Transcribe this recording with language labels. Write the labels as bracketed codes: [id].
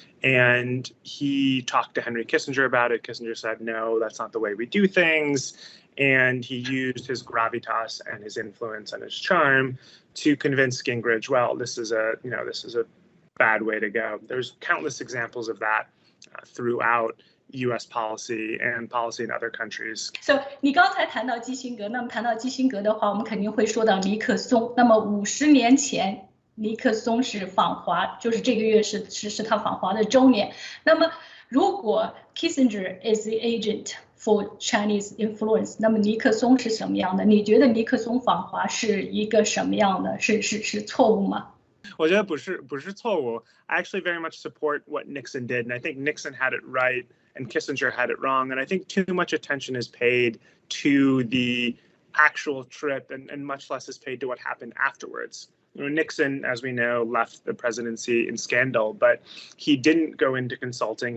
[en] And he talked to Henry Kissinger about it. Kissinger said, no, that's not the way we do things. And he used his gravitas and his influence and his charm to convince Gingrich, well, this is a bad way to go. There's countless examples of that throughout U.S. policy and policy in other countries. [zh] So 你刚才谈到基辛格，那么谈到基辛格的话，我们肯定会说到尼克松。那么50年前，尼克松是访华，就是这个月是他访华的周年。那么如果 [en] Kissinger is the agent for Chinese influence， [zh] 那么尼克松是什么样的？你觉得尼克松访华是一个什么样的？是错误吗？我觉得不是错误。 [en] I actually very much support what Nixon did, and I think Nixon had it right and Kissinger had it wrong. And I think too much attention is paid to the actual trip and much less is paid to what happened afterwards. Nixon, as we know, left the presidency in scandal, but he didn't go into consulting.